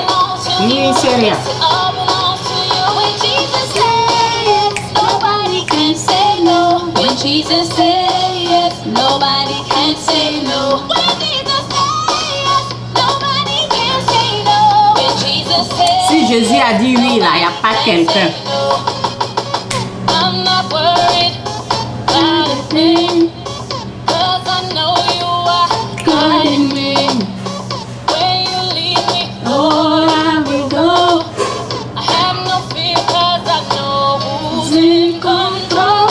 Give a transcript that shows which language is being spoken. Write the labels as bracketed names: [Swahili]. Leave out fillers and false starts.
[English] belongs to Really you. serious. Yes, it all belongs to you. When Jesus says yes, nobody can say no. When Jesus says yes, nobody can say no. When Jesus says yes, nobody can say no. When Jesus says [French] Si Jésus a dit oui, là, il n'y a pas quelqu'un. [English] I'm not worried about a thing, 'cause I know you are Guarding me. where you lead me. Lord, I will go. I have no fear, 'cause I know who's in control.